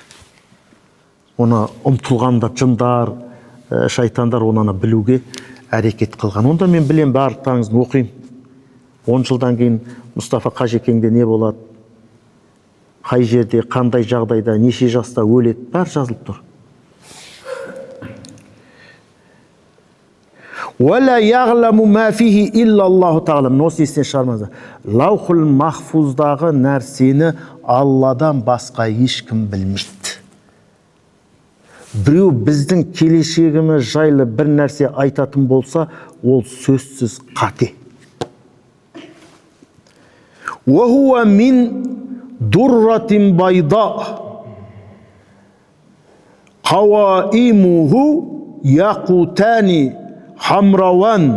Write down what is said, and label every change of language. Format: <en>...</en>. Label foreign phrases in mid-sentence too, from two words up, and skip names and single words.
<kk>Оны ұмтылғанда жындар, шайтандар онаны білуге әрекет қылған. Онда мен білем, барлықтарыңызды оқиын. 10 жылдан кейін Мұстафа Қажекеңде не болады, қай жерде, қандай жағдайда, неше жаста өледі, бәрі жазылып тұр.</kk> <ar>ولا يعلم ما فيه إلا الله تعالى.</ar> <kk>Осы естен шығармаңыздар.</kk> <ar>اللوح المحفوظ</ar> <kk>нәрсені Алладан басқа ешкім білмейді. Біреу біздің келешегіміз жайлы бір нәрсе айтатын болса, ол сөзсіз қате.</kk> <ar>وهو من درة بيضاء قوائمه ياقوتتان حمراوان.</ar>